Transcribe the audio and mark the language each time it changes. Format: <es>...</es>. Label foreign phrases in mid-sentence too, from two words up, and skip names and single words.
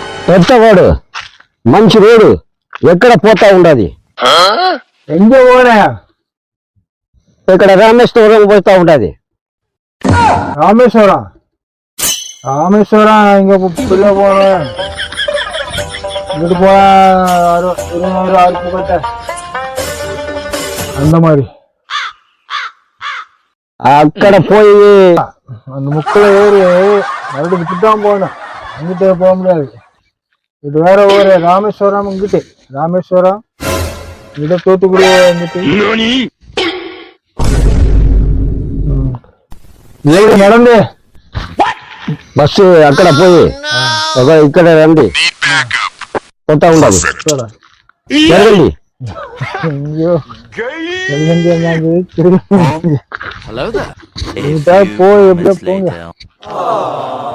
<te>కొత్తవాడు మంచి రోడ్డు ఎక్కడ పోతా ఉండదు.</te> <ta>எங்க போன?</ta> <te>ఇక్కడ రామేశ్వరం పోతా ఉంటది.</te> <ta>ராமேஸ்வரம் ராமேஸ்வரம் இங்க பிள்ளை போன இங்கிட்டு போனா 200 ஆறு அந்த மாதிரி</ta> <te>అక్కడ పోయి</te> <ta>அந்த முக்கில் ஏறி மறுபடியும் விட்டுதான் போகணும். அங்கிட்டே போக முடியாது. இது வேற ஊரு ராமேஸ்வரம். இங்கிட்டு ராமேஸ்வரம் இங்கிட்ட தூத்துக்குடி இங்கிட்டு நடந்து</ta> <te>బస్సు అక్కడ పోయి ఇక్కడ రండి పోతా ఉండదు. జరగండి.</te> <ta>ஐயோ போய் எப்படியா போங்க.</ta>